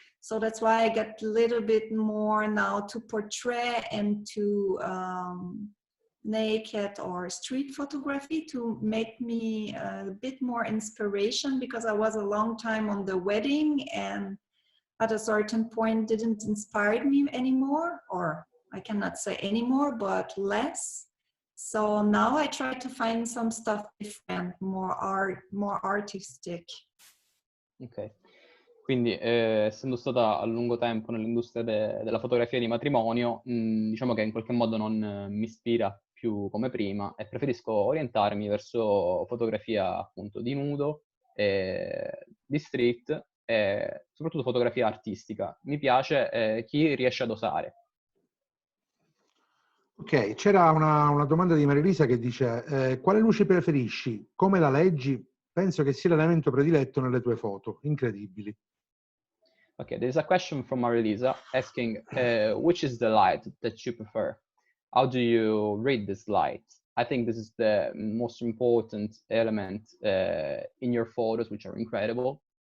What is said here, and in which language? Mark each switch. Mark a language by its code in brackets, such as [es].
[en] So that's why I get a little bit more now to portrait and to naked or street photography to make me a bit more inspiration, because I was a long time on the wedding and at a certain point didn't inspire me anymore, or I cannot say anymore, but less. So now I try to find some stuff different, more artistic. Ok. [it] Quindi, essendo stata a lungo tempo nell'industria della fotografia di matrimonio, diciamo che in qualche modo non mi ispira più come prima e preferisco orientarmi verso fotografia appunto di nudo, di street e soprattutto fotografia artistica. Mi piace chi riesce ad osare. Ok, c'era una domanda di Marilisa che dice quale luce preferisci? Come la leggi? Penso che sia l'elemento prediletto nelle tue foto. Incredibili. [en] Okay, there's a question from Marilisa asking, which is the light that you prefer? How do you read this light? I think this is the most important element in your photos, which are incredible.